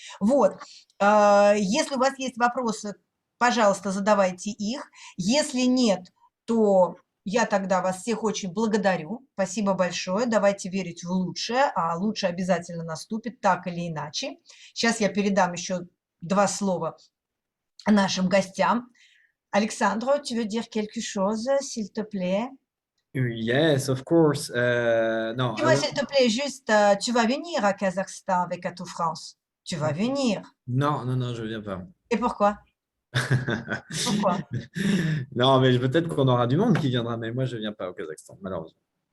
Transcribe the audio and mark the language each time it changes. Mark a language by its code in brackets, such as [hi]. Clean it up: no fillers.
[ru] Вот, если у вас есть вопросы, пожалуйста, задавайте их. Если нет, то я тогда вас всех очень благодарю. Спасибо большое. Давайте верить в лучшее, а лучшее обязательно наступит, так или иначе. Сейчас я передам еще 2 слова нашим гостям. [fr] Александр, tu veux dire quelque chose, s'il te plaît? [en] Yes, of course. No, [fr] Dis-moi, s'il te plaît, juste, tu vas venir à Kazakhstan avec Atout France? Tu vas venir. non, je viens pas. Et pourquoi? Pourquoi? Non, mais peut-être qu'on aura du monde qui viendra, mais moi, je viens pas au Kazakhstan, malheureusement.